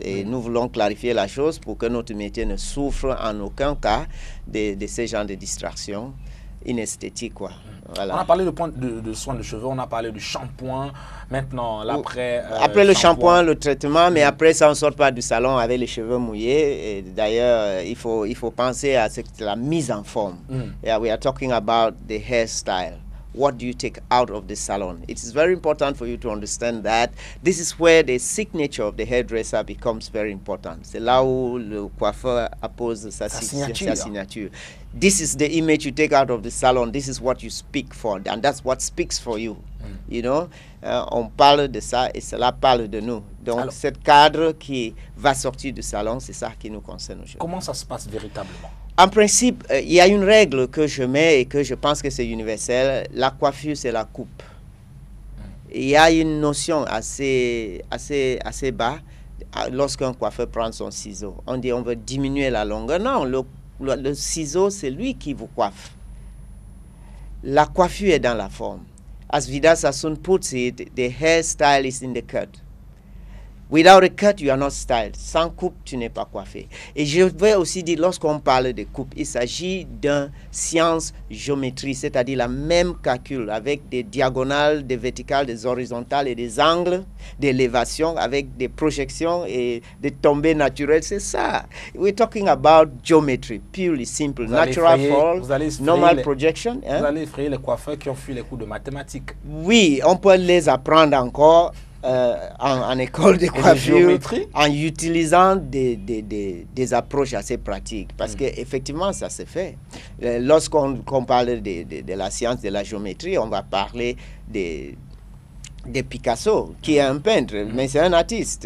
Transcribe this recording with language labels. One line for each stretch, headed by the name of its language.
French: Et nous voulons clarifier la chose pour que notre métier ne souffre en aucun cas de ce genre de distraction inesthétique, quoi. Voilà. On a parlé de soins de cheveux, on a parlé du shampoing, maintenant l'après. Après le shampoing, le traitement, mais après ça on ne sort pas du salon avec les cheveux mouillés. Et d'ailleurs, il faut penser à la mise en forme.
English: Yeah, we are talking about the hairstyle. What do you take out of the salon? It is very important for you to understand that this is where the signature of the hairdresser becomes very important.
French: C'est là où le coiffeur appose sa signature.
English: This is the image you take out of the salon. This is what you speak for, and that's what speaks for you. You know,
French: on parle de ça et cela parle de nous. Donc, alors, ce cadre qui va sortir du salon, c'est ça qui nous concerne aujourd'hui. Comment ça se passe véritablement? En principe, il y a une règle que je mets et que je pense que c'est universel. La coiffure, c'est la coupe. Il y a une notion assez bas lorsqu'un coiffeur prend son ciseau. On dit on veut diminuer la longueur. Non, le ciseau, c'est lui qui vous coiffe. La coiffure est dans la forme.
English: As Vidal Sassoon puts it, the hairstyle is in the cut. Without a cut, you are not styled.
French: Sans coupe, tu n'es pas coiffé. Et je vais aussi dire, lorsqu'on parle de coupe, il s'agit d'une science géométrie, c'est-à-dire la même calcul avec des diagonales, des verticales, des horizontales et des angles d'élévation avec des projections et des tombées naturelles. C'est ça.
English: We're talking about geometry, purely simple. Natural fall, normal projection.
French: Vous allez effrayer les coiffeurs qui ont fui les cours de mathématiques. Oui, on peut les apprendre encore en école de de coiffure géométrie? en utilisant des approches assez pratiques. Parce qu'effectivement, ça se fait. Lorsqu'on parle de la science de la géométrie, on va parler de Picasso, qui est un peintre, mais c'est un artiste.